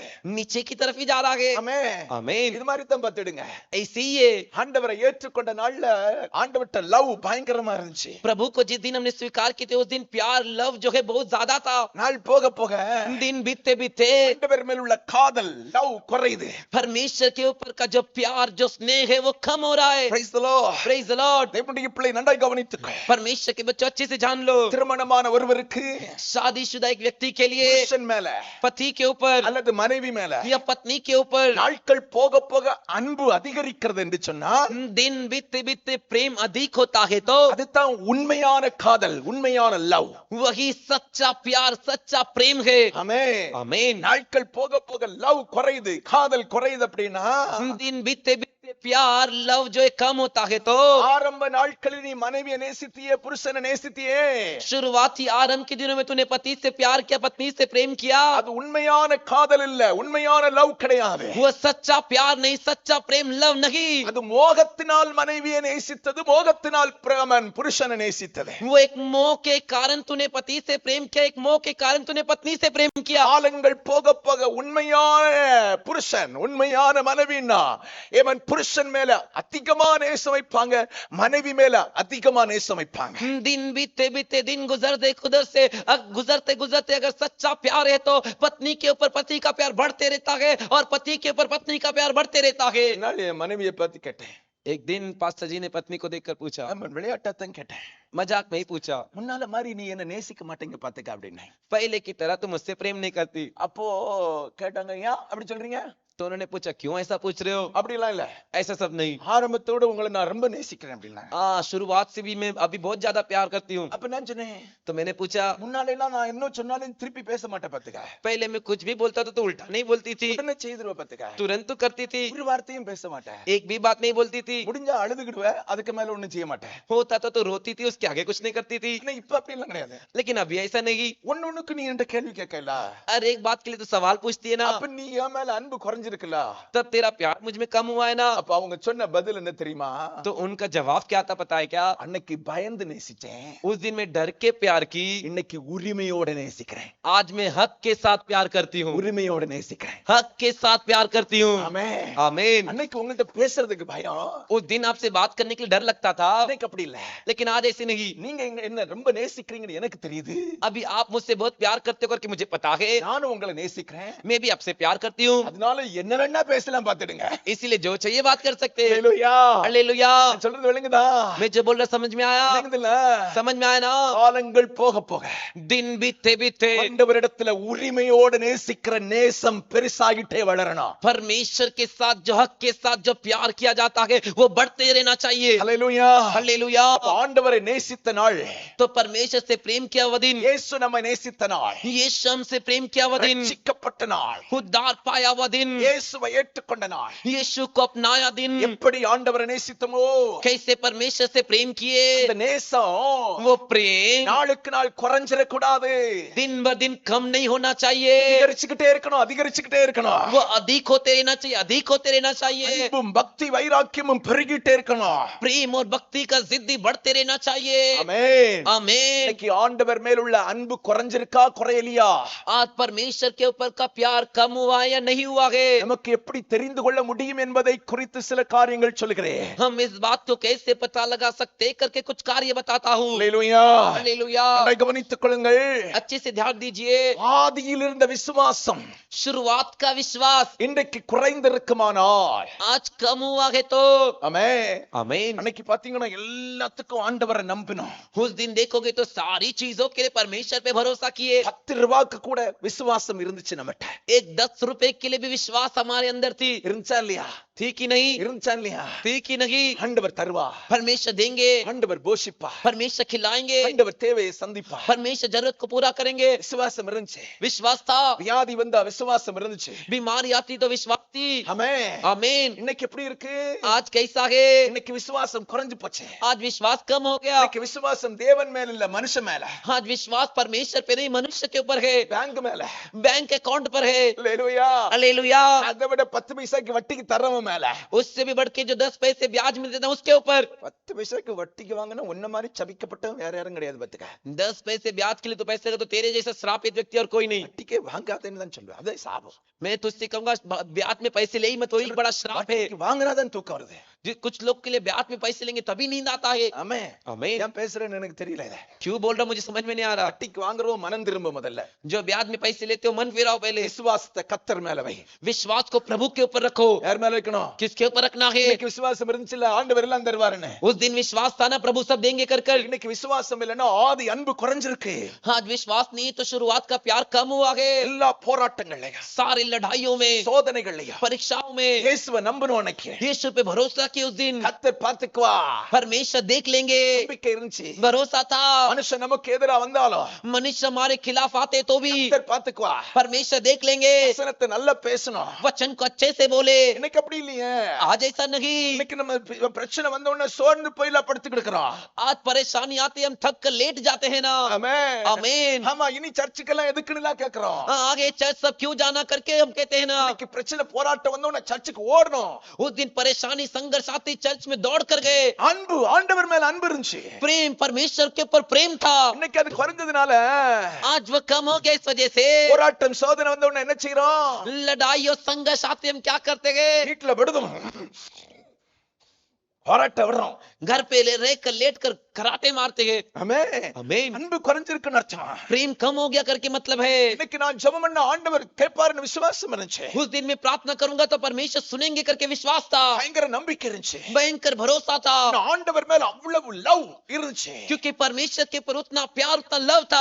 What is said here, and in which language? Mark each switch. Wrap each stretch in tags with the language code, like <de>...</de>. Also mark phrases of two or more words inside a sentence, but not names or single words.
<hi>नीचे की तरफ ही जा रहा है।</hi> <ta>ஆமென்.</ta> <hi>आमीन।</hi> <ta>இது மாதிரி தான் பார்த்துடுங்க.</ta> <hi>ऐसे ही है,</hi> <ta>ஆண்டவரை ஏற்றுக்கொண்ட நாள்ல ஆண்டவர்ட்ட லவ் பயங்கரமா இருந்துச்சு.</ta> <hi>प्रभु को जिस दिन हमने स्वीकार किए थे उस दिन प्यार लव जो है बहुत ज्यादा था।</hi> <ta>நாள் போக போக</ta> <hi>दिन बीतते बीतते</hi> <ta>ஆண்டவர் மேல் உள்ள காதல் லவ் குறையுது.</ta> <hi>परमेश्वर के ऊपर का जो प्यार जो स्नेह है वो कम हो रहा है।</hi> <en>Praise the Lord. Praise the Lord.</en> <ta>தேவனுடைய பிள்ளை நன்றாய் கவனித்துக்கோ.</ta> <hi>परमेश्वर के बच्चों अच्छे से जान लो,</hi> <ta>திருமணமான ஒருவருக்கு</ta> <hi>शादीशुदा एक व्यक्ति के लिए</hi> <ta>புருஷன் மேல</ta> <hi>पति के ऊपर</hi> <ta>அல்லது மனைவி மேல</ta> <hi>या पत्नी के ऊपर</hi> <ta>நாட்கள் போக போக அன்பு அதிகரிக்கிறது என்று சொன்னா</ta> <hi>दिन बीतते बीतते प्रेम अधिक होता है तो</hi> <ta>அதுதான் உண்மையான காதல், உண்மையான லவ்.</ta> <hi>वही सच्चा प्यार सच्चा प्रेम है।</hi> <ta>ஆமென்.</ta> <hi>आमीन।</hi> <ta>நாட்கள் போக போக லவ் குறையுது, காதல் குறையுது அப்படின்னா</ta> <hi>दिन बीतते बीतते प्यार लव जो है कम होता है तो</hi> <ta>ஆரம்ப நாட்களில் நீ மனைவியை நேசித்தியே, புருஷனை நேசித்தியே,</ta> <hi>शुरुआती आरंभ के दिनों में तूने पति से प्यार किया, पत्नी से प्रेम किया,</hi> <ta>அது உண்மையான காதல் இல்ல, உண்மையான லவ் கிடையாது.</ta> <hi>वो सच्चा प्यार नहीं, सच्चा प्रेम लव नहीं।</hi> <ta>அது மோகத்தினால் மனைவியை நேசித்தது, மோகத்தினால் பிரமன் புருஷனை நேசித்தது.</ta> <hi>वो एक मोह के कारण तूने पति से प्रेम किया, एक मोह के कारण तूने पत्नी से प्रेम किया।</hi> <ta>காலங்கள் போக போக உண்மையான புருஷன், உண்மையான மனைவின்னா இவன் புருஷன் மேல அதிகமா நேசம் வைப்பாங்க, மனைவி மேல அதிகமா நேசம் வைப்பாங்க.</ta> <hi>दिन बीतते बीतते दिन गुजरते गुजरते अगर सच्चा प्यार है तो पत्नी के ऊपर पति का प्यार बढ़ते रहता है और पति के ऊपर पत्नी का प्यार बढ़ते रहता है।</hi> <ta>என்னால் என் மனைவியை பார்த்து கேட்டேன்.</ta> <hi>एक दिन पास्टर जी ने पत्नी को देखकर पूछा,</hi> <ta>நான் விளையாட்டாத்தான் கேட்டேன்,</ta> <hi>मजाक में ही पूछा,</hi> <ta>முன்னால மாதிரி நீ என்ன நேசிக்க மாட்டேங்க பாத்துக்க அப்படின்னு.</ta> <hi>पहले की तरह तुम मुझसे प्रेम नहीं करती।</hi> <ta>அப்போ கேட்டாங்க, ஏன் அப்படி சொல்றீங்க?</ta> <hi>तो उन्होंने पूछा क्यों ऐसा पूछ रहे हो?</hi> <ta>அப்படிலாம் இல்ல,</ta> <hi>ऐसा सब नहीं।</hi> <ta>ஆரம்பத்தோட உங்களை நான் ரொம்ப நேசிக்கிறேன் அப்படின்னா.</ta> <hi>शुरुआत से भी मैं अभी बहुत ज्यादा प्यार करती हूँ।</hi> <ta>அப்ப நான் சொன்னேன்,</ta> <hi>तो मैंने पूछा,</hi> <ta>முன்னால எல்லாம் நான் என்ன சொன்னாலும் திருப்பி பேச மாட்டேன் பாத்துக்க,</ta> <hi>पहले मैं कुछ भी बोलता था तो उल्टा नहीं बोलती थी,</hi> <ta>உடனே செய்திருவ பாத்துக்க,</ta> <hi>तुरंत तो करती थी,</hi> <ta>ஒரு வார்த்தையும் பேச மாட்டேன்,</ta> <hi>एक भी बात नहीं बोलती थी,</hi> <ta>முடிஞ்சா அழுதுகிடுவேன், அதுக்கு மேல ஒண்ணும் செய்ய மாட்டேன்.</ta> <hi>होता था तो रोती थी, उसके आगे कुछ नहीं करती थी।</hi> <ta>ஆனா இப்ப அப்படி எல்லாம் கிடையாது.</ta> <hi>लेकिन अभी ऐसा नहीं,</hi> <ta>ஒன்னொன்னுக்கு நீ என்கிட்ட கேள்வி கேட்கல,</ta> <hi>हर एक बात के लिए तो सवाल पूछती है ना,</hi> <ta>அப்ப நீ என் மேல அன்பு குறைஞ்சிருக்கல,</ta> <hi>तब तेरा प्यार मुझ में कम हुआ है ना।</hi> <ta>அப்ப அவங்க சொன்ன பதில் என்ன தெரியுமா?</ta> <hi>तो उनका जवाब क्या था पता है क्या?</hi> <ta>அன்னைக்கு பயந்து நேசிச்சேன்,</ta> <hi>उस दिन मैं डर के प्यार की,</hi> <ta>இன்னைக்கு உரிமையோட நேசிக்கிறேன்.</ta> <hi>आज मैं हक के साथ प्यार करती हूँ,</hi> <ta>உரிமையோட நேசிக்கிறேன்.</ta> <hi>हक के साथ प्यार करती हूँ।</hi> <ta>ஆமென்.</ta> <hi>आमीन।</hi> <ta>அன்னைக்கு உங்கள்ட்ட பேசுறதுக்கு பயம்,</ta> <hi>उस दिन आपसे बात करने के लिए डर लगता था,</hi> <ta>இன்னைக்கு அப்படி இல்ல.</ta> <hi>लेकिन आज ऐसे नहीं।</hi> <ta>நீங்க என்ன ரொம்ப நேசிக்கிறீங்கன்னு எனக்கு தெரியுது,</ta> <hi>अभी आप मुझसे बहुत प्यार करते हो करके मुझे पता है,</hi> <ta>நானும் உங்களை நேசிக்கிறேன்,</ta> <hi>मैं भी आपसे प्यार करती हूँ,</hi> <ta>அதனால என்ன வேணா பேசலாம் பாத்துடுங்க.</ta> <hi>इसीलिए जो चाहिए बात कर सकते हैं।</hi> <ta>ஹalleluya.</ta> <hi>हालेलुया।</hi> <ta>நான் சொல்றது விளங்குதா?</ta> <hi>मैं जो बोल रहा समझ में आया?</hi> <ta>விளங்குதுல?</ta> <hi>समझ में आया ना?</hi> <ta>காலங்கள் போக போக</ta> <hi>दिन बीतते बीतते</hi> <ta>ஆண்டவரிடத்துல உரிமையோட நேசிக்கிற நேசம் பெருசாகிட்டே வளரணும்.</ta> <hi>परमेश्वर के साथ जो हक के साथ जो प्यार किया जाता है वो बढ़ते रहना चाहिए।</hi> <ta>ஹalleluya.</ta> <hi>हालेलुया।</hi> <ta>அப்ப ஆண்டவரை நேசித்த நாள்,</ta> <hi>तो परमेश्वर से प्रेम किया वो दिन,</hi> <ta>இயேசு நம்மை நேசித்த நாள்,</ta> <hi>यीशु हमसे प्रेम किया वो दिन,</hi> <ta>ரட்சிக்கப்பட்ட நாள்,</ta> <hi>उद्धार पाया वो दिन,</hi> <ta>இயேசுவை ஏற்றுக்கொண்ட நாள்,</ta> <hi>यीशु को अपनाया दिन,</hi> <ta>எப்படி ஆண்டவரை நேசித்தோமோ</ta> <hi>कैसे परमेश्वर से प्रेम किए,</hi> <ta>அந்த நேசம்</ta> <hi>वो प्रेम</hi> <ta>நாளுக்கு நாள் குறைஞ்சிட கூடாது,</ta> <hi>दिन ब दिन कम नहीं होना चाहिए,</hi> <ta>அதிகரிச்சுக்கிட்டே இருக்கணும், அதிகரிச்சுக்கிட்டே இருக்கணும்.</ta> <hi>वो अधिक होते रहना चाहिए, अधिक होते रहना चाहिए,</hi> <ta>அன்பும் பக்தி வைராக்கியமும் பெருகிட்டே இருக்கணும்.</ta> <hi>प्रेम और भक्ति का जिद्दी बढ़ते रहना चाहिए।</hi> <ta>ஆமென்.</ta> <hi>आमीन।</hi> <ta>இன்னைக்கு ஆண்டவர் மேல் உள்ள அன்பு குறைஞ்சிருக்கா குறையலையா?</ta> <hi>आज परमेश्वर के ऊपर का प्यार कम हुआ है या नहीं हुआ है?</hi> <ta>நமக்கு எப்படி தெரிந்து கொள்ள முடியும் என்பதை குறித்து சில காரியங்கள் சொல்கிறேன்.</ta> <hi>हम इस बात को कैसे पता लगा सकते करके कुछ कार्य बताता हूँ।</hi> <ta>ஹalleluya.</ta> <hi>हालेलुया।</hi> <ta>அதை கவனித்துக் கொள்ளுங்கள்.</ta> <hi>अच्छे से ध्यान दीजिए।</hi> <ta>ஆதியில் இருந்த விசுவாசம்</ta> <hi>शुरुआत का विश्वास</hi> <ta>இன்றைக்கு குறைந்திருக்குமானால்,</ta> <hi>आज कम हुआ है तो</hi> <ta>ஆமென்,</ta> <hi>आमीन।</hi> <ta>அன்னைக்கு பாத்தீங்கன்னா எல்லாத்துக்கும் ஆண்டவரை நம்பினோம்.</ta> <hi>उस दिन देखोगे तो सारी चीजों के लिए परमेश्वर पे भरोसा किए।</hi> <ta>10 ரூபாய்க்கு கூட விசுவாசம் இருந்துச்சு நம்மட்ட.</ta> <hi>एक 10 रुपए के लिए भी विश्वास विश्वास हमारे अंदर थी</hi> <ta>இருந்துச்சா இல்லையா?</ta> <hi>थी कि नहीं</hi> <ta>இருந்துச்சா இல்லையா?</ta> <hi>थी कि नहीं</hi> <ta>ஆண்டவர் தருவா,</ta> <hi>परमेश्वर देंगे</hi> <ta>ஆண்டவர் போஷிப்பா,</ta> <hi>परमेश्वर खिलाएंगे</hi> <ta>ஆண்டவர் தேவையை சந்திப்பா.</ta> <hi>परमेश्वर जरूरत को पूरा करेंगे</hi> <ta>விசுவாசம் இருந்துச்சு,</ta> <hi>विश्वास था</hi> <ta>வியாதி வந்தா விசுவாசம் இருந்துச்சு.</ta> <hi>बीमारी आती तो विश्वास थी</hi> <ta>ஆமென்.</ta> <hi>आमीन</hi> <ta>இன்னைக்கு எப்படி இருக்கு?</ta> <hi>आज कैसा है</hi> <ta>இன்னைக்கு விசுவாசம் குறைஞ்சு போச்சு.</ta> <hi>आज विश्वास कम हो गया</hi> <ta>இன்னைக்கு விசுவாசம் தேவன் மேல இல்ல, மனுஷன் மேல,</ta> <hi>आज विश्वास परमेश्वर पे नहीं मनुष्य के ऊपर है</hi> <ta>பேங்க் மேல.</ta> <en>bank account</en> <hi>पर है</hi> <ta>அல்லேலூயா.</ta> <hi>हालेलुया</hi> <ta>அதை விட 10 பைசாக்கு வட்டிக்கு தர்றவன் மேல.</ta> <hi>उससे भी बढ़ के जो 10 पैसे ब्याज में देता है उसके ऊपर</hi> <ta>10 பைசாக்கு வட்டிக்கு வாங்கினா உன்ன மாதிரி சபிக்கப்பட்டவன் வேற யாரும் கிடையாது பாத்துக்க.</ta> <hi>10 पैसे ब्याज के लिए तो पैसे तो तेरे जैसा श्रापित व्यक्ति और कोई नहीं</hi> <ta>வட்டிக்கே வாங்காதேன்னு தான் சொல்லுவேன். அதே சாபம்.</ta> <hi>मैं तुझसे कहूंगा ब्याज में पैसे ले ही मत वही बड़ा श्राप है</hi> <ta>வட்டிக்கு வாங்குனாதான் தூக்கம் வருது.</ta> <hi>कुछ लोग के लिए ब्याज में पैसे लेंगे तभी नींद आता है</hi> <ta>ஆமென்.</ta> <hi>आमीन</hi> <ta>ஏன் பேசுறேன்னு எனக்கு தெரியல. இத</ta> <hi>क्यों बोल रहा मुझे समझ में नहीं आ रहा</hi> <ta>வட்டிக்கு வாங்குறவன் மனம் திரும்ப முதல்ல.</ta> <hi>जो ब्याज में पैसे लेते हो मन फिराओ पहले</hi> <ta>விசுவாசத்தை கர்த்தர் மேல வை.</ta> <hi>विश्वास को प्रभु के ऊपर रखो</hi> <ta>யார் மேல வைக்கணும்?</ta> <hi>किसके ऊपर रखना है</hi> <ta>இன்னைக்கு விசுவாசம் இருந்துச்சுல, ஆண்டவர் எல்லாம் தருவாருன்னு.</ta> <hi>उस दिन विश्वास था ना प्रभु सब देंगे कर कर</hi> <ta>இன்னைக்கு விசுவாசம் இல்லைன்னா ஆதி அன்பு குறைஞ்சிருக்கு.</ta> <hi>आज विश्वास नहीं तो शुरुआत का प्यार कम हुआ है</hi> <ta>எல்லா போராட்டங்கள்லயும்,</ta> <hi>सारी लड़ाइयों में</hi> <ta>சோதனைகள்லயும்</ta> <hi>परीक्षाओं में</hi> <ta>இயேசுவை நம்பணும். அன்னைக்கு</ta> <hi>यीशु पे भरोसा किया उस दिन</hi> <ta>கர்த்தர் பார்த்துக்குவா.</ta> <hi>परमेश्वर देख लेंगे</hi> <ta>நம்பிக்கை இருந்துச்சு.</ta> <hi>भरोसा था</hi> <ta>மனுஷன் நமக்கு எதிரா வந்தாலும்</ta> <hi>मनुष्य हमारे खिलाफ आते तो भी</hi> <ta>கர்த்தர் பார்த்துக்குவா.</ta> <hi>परमेश्वर देख लेंगे</hi> <ta>வசனத்தை நல்லா பேசணும்.</ta> <hi>वचन को अच्छे से बोले</hi> <ta>இன்னைக்கு அப்படி இல்லையே.</ta> <hi>आज ऐसा नहीं</hi> <ta>இன்னைக்கு நம்ம பிரச்சனை வந்த உடனே சோர்ந்து போயில படுத்து கிடக்குறோம்.</ta> <hi>आज परेशानी आती हम थक कर लेट जाते हैं ना</hi> <ta>ஆமென்.</ta> <hi>आमीन</hi> <ta>ஆமா, இனி சர்ச்சுக்கெல்லாம் எதுக்குன்னு கேக்குறோம்.</ta> <hi>आगे चर्च सब क्यों जाना करके हम कहते हैं ना</hi> <ta>இன்னைக்கு பிரச்சனை போராட்டம் வந்த உடனே சர்ச்சுக்கு ஓடணும்.</ta> <hi>उस दिन परेशानी संघर्ष आती चर्च में दौड़ कर गए</hi> <ta>அன்பு, ஆண்டவர் மேல அன்பு இருந்துச்சு.</ta> <hi>प्रेम परमेश्वर के ऊपर प्रेम था</hi> <ta>இன்னைக்கு அது குறைஞ்சதுனால</ta> <hi>आज वो कम हो गया इस वजह से</hi> <ta>போராட்டம் சோதனை வந்த உடனே என்ன செய்யறோம்?</ta> <hi>लड़ाई और संघर्ष आते हम क्या करते हैं</hi> <ta>வீட்டுல விடுதோம், போராட்டம் விடுறோம்.</ta> <hi>घर पे रह कर लेट कर कराटे मारते हैं</hi> <ta>ஆமென்.</ta> <hi>आमीन</hi> <ta>அன்பு குறைஞ்சிருக்குன்னு அர்த்தம்.</ta> <hi>प्रेम कम हो गया करके मतलब है</hi> <ta>இன்னைக்கு நான் ஜெபம் பண்ண ஆண்டவர் கேட்பாருன்னு விசுவாசம் இருந்துச்சு.</ta> <hi>उस दिन में प्रार्थना करूंगा तो परमेश्वर सुनेंगे करके विश्वास था</hi> <ta>பயங்கர நம்பிக்கை இருந்துச்சு.</ta> <hi>भयंकर भरोसा था</hi> <ta>ஆண்டவர் மேல அவ்வளவு லவ் இருந்துச்சு.</ta> <hi>क्योंकि परमेश्वर के ऊपर उतना प्यार उतना लव था</hi>